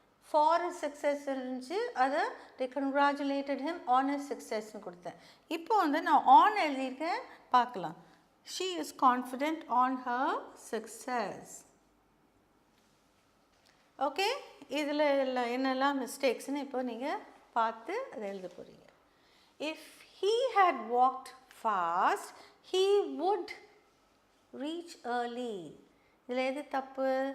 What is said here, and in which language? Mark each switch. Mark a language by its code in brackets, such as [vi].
[en] for his success [ta] இருந்துச்சு, அதை [en] they congratulated him on his success னு கொடுத்தேன். [ta] இப்போ வந்து நான் on எழுதியிருக்கேன், பார்க்கலாம். [en] She is confident on her success. [ta] Okay, இதில் என்னெல்லாம் மிஸ்டேக்ஸ்னு இப்போ நீங்கள் பார்த்து அதை எழுத போகிறீங்க. [en] If he had walked fast, he would reach early. [ta] இதில் எது தப்பு?